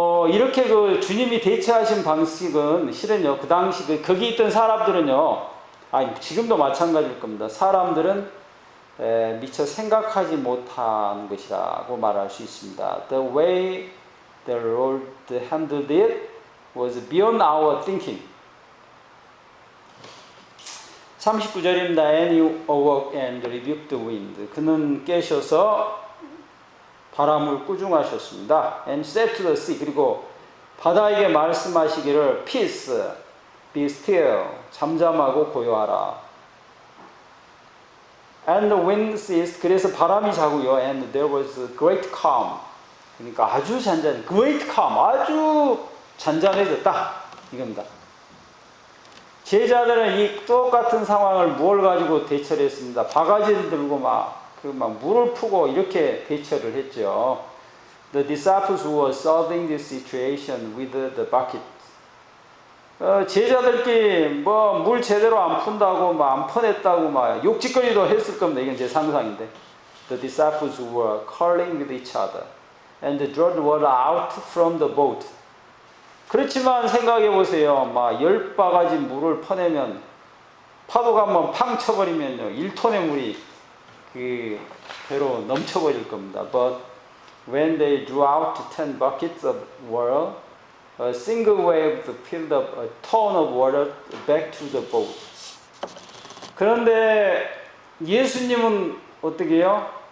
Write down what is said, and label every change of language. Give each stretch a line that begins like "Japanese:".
Korean: 이렇게 주님이 대처하신 방식은 실은요, 그 당시 거기 있던 사람들은요, 지금도 마찬가지일 겁니다. 사람들은 미처 생각하지 못한 것이라고 말할 수 있습니다.
English: The way the Lord handled it was beyond our thinking.
Korean: 39절입니다.
English: And he awoke and rebuked the wind.
Korean: 그는 깨셔서 바람을 꾸중하셨습니다.
English: And said to the sea.
Korean: 그리고 바다에게 말씀하시기를
English: Peace, be still.
Korean: 잠잠하고 고요하라.
English: And the wind ceased.
Korean: 그래서 바람이 자고요.
English: And there was a great calm.
Korean: 그러니까 아주 잔잔해.
English: Great calm.
Korean: 아주 잔잔해졌다. 이겁니다. 제자들은 이 똑같은 상황을 뭘 가지고 대처를 했습니다. 바가지를 들고 막 물을 푸고 이렇게 대처를 했죠.
English: The disciples were solving this situation with the bucket.
Korean: 제자들끼리 물 제대로 안 푼다고 안 퍼냈다고 욕짓거리도 했을 겁니다. 이건 제 상상인데.
English: The disciples were quarreling with each other and drawed water out from the boat.
Korean: 그렇지만 생각해 보세요. 10바가지 물을 퍼내면 파도가 한번 팡 쳐버리면요. 1톤의 물이 그 배로 넘쳐버릴 겁니다.
English: But when they drew out 10 buckets of water, a single wave filled up a ton of water back to the boat.
Korean: 그런데 예수님은 어떻게 해요?